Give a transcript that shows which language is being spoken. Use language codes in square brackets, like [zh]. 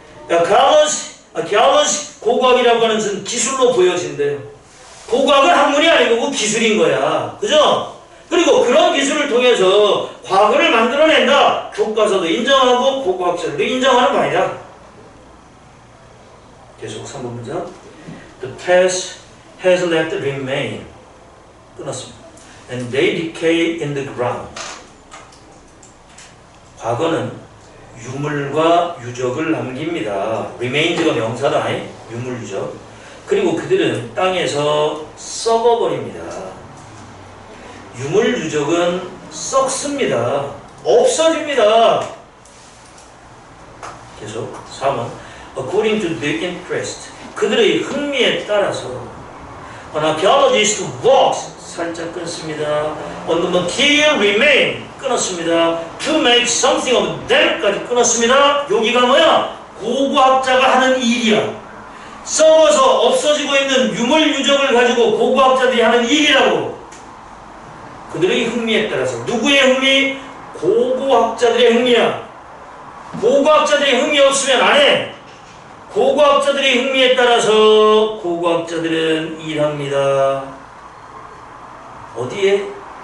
[ko] archaeology, 고고학이라고 하는 것은 기술로 보여진대요. 고고학은 학문이 아니고 기술인 거야. 그죠? 그리고 그런 기술을 통해서 과거를 만들어낸다. 교과서도 인정하고 고고학자들도 인정하는 바이다. 계속 3번 문장. [en] The past has left remain. [ko] 끊었습니다. [en] And they decay in the ground. [ko] 과거는 유물과 유적을 남깁니다. remains가 명사다. 유물, 유적. 그리고 그들은 땅에서 썩어버립니다. 유물, 유적은 썩습니다. 없어집니다. 계속 4번. [en] According to their interest. [ko] 그들의 흥미에 따라서 [en] An archaeologist walks. [ko] 살짝 끊습니다. [en] On the material remain. [ko] 끊었습니다. [en] To make something of them까지 [ko] 끊었습니다. 여기가 뭐야? 고고학자가 하는 일이야. 썩어서 없어지고 있는 유물유적을 가지고 고고학자들이 하는 일이라고. 그들의 흥미에 따라서 누구의 흥미? 고고학자들의 흥미야. 고고학자들의 흥미 없으면 안 해. 고고학자들의 흥미에 따라서 고고학자들은 일합니다. 어디에?